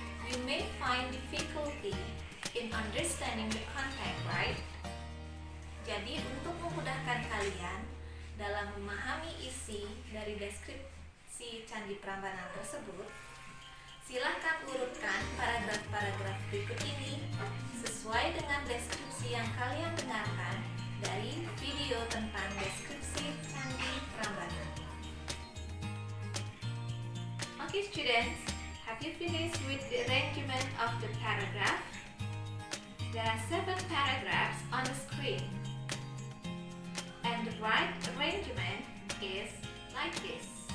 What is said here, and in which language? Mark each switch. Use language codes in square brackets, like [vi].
[en] You may find difficulty in understanding the content, right? [id] Jadi, untuk memudahkan kalian dalam memahami isi dari deskripsi Candi Prambanan tersebut, silahkan urutkan paragraf-paragraf berikut ini sesuai dengan deskripsi yang kalian dengarkan dari video tentang deskripsi Candi Prambanan. [en] Okay students, have you finished with the arrangement of the paragraph? There are 7 paragraphs on the screen, and the right arrangement is like this.